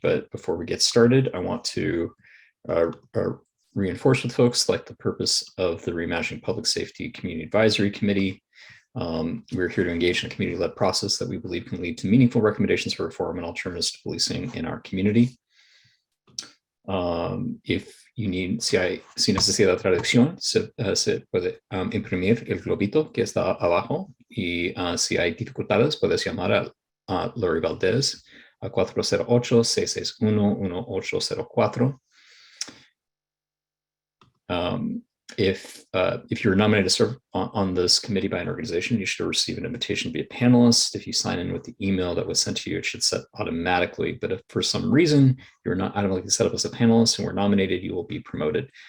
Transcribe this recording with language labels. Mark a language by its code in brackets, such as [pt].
[en] But before we get started, I want to reinforce with folks like the purpose of the Reimagining Public Safety Community Advisory Committee. We're here to engage in a community-led process that we believe can lead to meaningful recommendations for reform and alternatives to policing in our community. If you need, [es] si necesita de traducción, se puede imprimir el globito que está abajo, y si hay dificultades, puedes llamar a Lori Valdez a 408-661-1804. [en] If you're nominated to serve on this committee by an organization, you should receive an invitation to be a panelist. If you sign in with the email that was sent to you, it should set automatically. But if for some reason you're not automatically set up as a panelist and were nominated, you will be promoted.